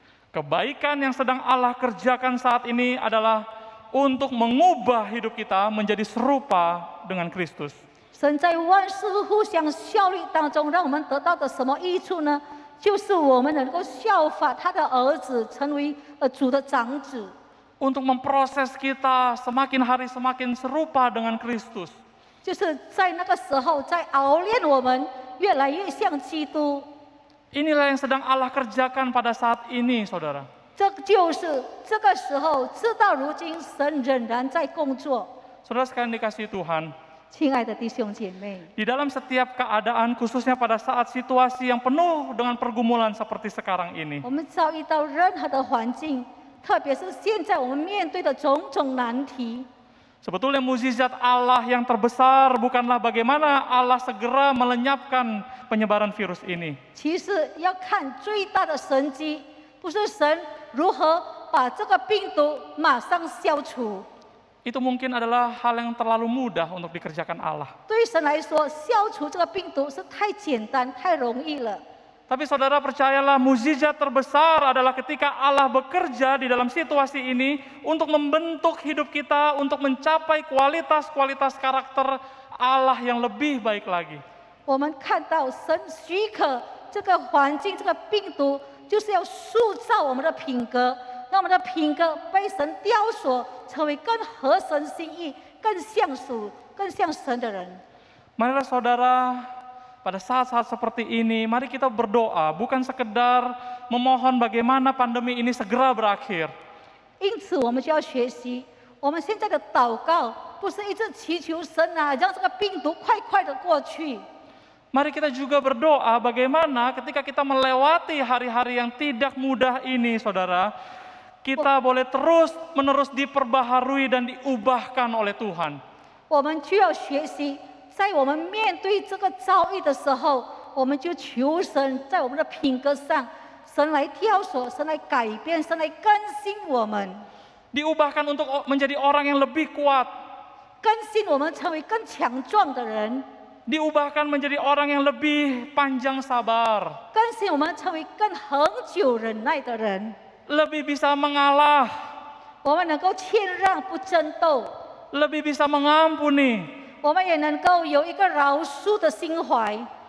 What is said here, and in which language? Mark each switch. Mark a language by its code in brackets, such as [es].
[id] Kebaikan yang sedang Allah kerjakan saat ini adalah untuk mengubah hidup kita menjadi serupa dengan Kristus. [zh] 神在万事互相效力当中，让我们得到的什么益处呢？就是我们能够效法他的儿子，成为主的长子。 [id] Untuk memproses kita semakin hari semakin serupa dengan Kristus. [zh] 就是在那个时候，在熬炼我们越来越像基督。 [id] Inilah yang sedang Allah kerjakan pada saat ini, saudara. [zh] 这就是这个时候，直到如今，神仍然在工作。 [id] Saudara sekalian dikasihi Tuhan, [zh] 亲爱的弟兄姐妹， [id] di dalam setiap keadaan, khususnya pada saat situasi yang penuh dengan pergumulan seperti sekarang ini, [zh] 我们遭遇到任何的环境，特别是现在我们面对的种种难题， [id] sebetulnya mukjizat Allah yang terbesar bukanlah bagaimana Allah segera melenyapkan penyebaran virus ini. [zh] 其实要看最大的神迹，不是神如何把这个病毒马上消除。 [id] Itu mungkin adalah hal yang terlalu mudah untuk dikerjakan Allah. [zh] 对神来说，消除这个病毒是太简单、太容易了。 [id] Tapi saudara percayalah, mukjizat terbesar adalah ketika Allah bekerja di dalam situasi ini untuk membentuk hidup kita, untuk mencapai kualitas-kualitas karakter Allah yang lebih baik lagi. [zh] 我们看到神许可这个环境、这个病毒，就是要塑造我们的品格，让我们的品格被神雕塑，成为更合神心意、更像属、更像神的人。 [id] Marilah saudara, pada saat-saat seperti ini, mari kita berdoa, bukan sekedar memohon bagaimana pandemi ini segera berakhir. [zh] 因此，我们就要学习，我们现在的祷告不是一直祈求神啊，让这个病毒快快的过去。 [id] Mari kita juga berdoa bagaimana ketika kita melewati hari-hari yang tidak mudah ini, saudara, kita boleh terus-menerus diperbaharui dan diubahkan oleh Tuhan. [zh] 我们就要学习，在我们面对这个遭遇的时候，我们就求神在我们的品格上，神来挑选，神来改变，神来更新我们， [id] Diubahkan untuk menjadi orang yang lebih kuat. [zh] 更新我们成为更强壮的人， [id] Diubahkan menjadi orang yang lebih panjang sabar. [zh] 更新我们成为更恒久忍耐的人。 [id] Lebih bisa mengalah. [zh] 我们能够谦让不争斗， [id] Lebih bisa mengampuni. [zh] 我们也能够有一个饶恕的心怀，